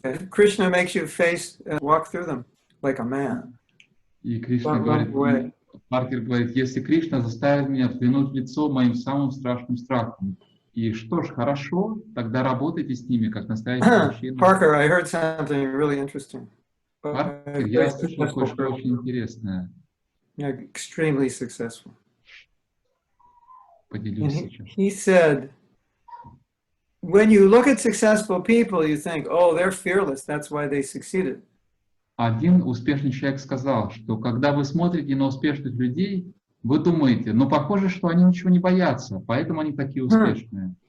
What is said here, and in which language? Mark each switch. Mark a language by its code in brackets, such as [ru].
[en] Krishna makes you walk through them like a man. [ru] И Кришна говорит, Паркер говорит, если Кришна заставит меня взглянуть в лицо моим самым страшным страхом, и что ж, хорошо, тогда работайте с ними, как настоящий мужчина. [en] Parker, I heard something really interesting. [ru] Паркер, я слышал кое-что очень интересное. [en] Extremely successful. [ru] Поделюсь сейчас. [en] He said, when you look at successful people, you think, oh, they're fearless, that's why they succeeded. [ru] Один успешный человек сказал, что когда вы смотрите на успешных людей, вы думаете, похоже, что они ничего не боятся, поэтому они такие успешные.